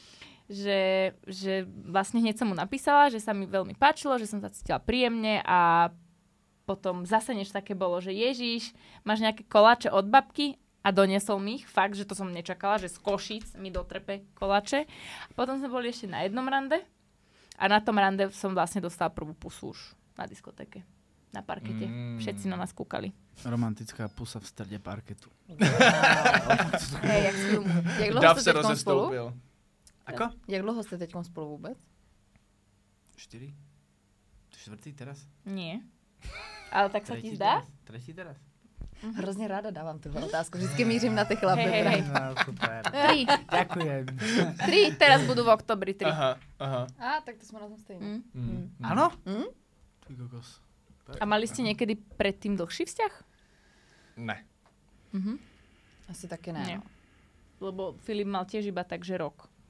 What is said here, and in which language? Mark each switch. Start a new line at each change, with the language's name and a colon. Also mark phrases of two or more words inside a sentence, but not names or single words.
Slovak: Že vlastne hneď som mu napísala, že sa mi veľmi páčilo, že som sa cítila príjemne a potom zase niečo také bolo, že Ježiš, máš nejaké koláče od babky a doniesol mi ich, fakt, že to som nečakala, že z Košíc mi dotrepe koláče. A potom sme boli ešte na jednom rande a na tom rande som vlastne dostala prvú pusu už na diskotéke, na parkete. Všetci na nás kúkali. Romantická pusa v strede parketu. Hej, jak z filmu.
Czech: Jak dlouho Dav jste se teďkom spolu? rozestoupil.
Slovak: Ako?
Czech: Jak dlouho jste teďkom spolu vůbec? 4? Čtvrtý teraz?
Slovak: Nie. Ale tak sa ti zdá? Tretí teraz?
Czech: Hrozně ráda dávám tuhle otázku. Vždycky mířím na ty chlapy.
Slovak: Hej. No, super. 3. Ďakujem. 3, teraz budú v oktobri 3. Aha.
Czech: A, tak to jsme na tom stejně.
Slovak: Áno? Hm?
Czech: Ty kokos.
Slovak: A mali ste niekedy predtým dlhší vzťah?
Czech: Ne. Asi taky ne.
Slovak: Nie. No. Lebo Filip mal tiež iba takže rok.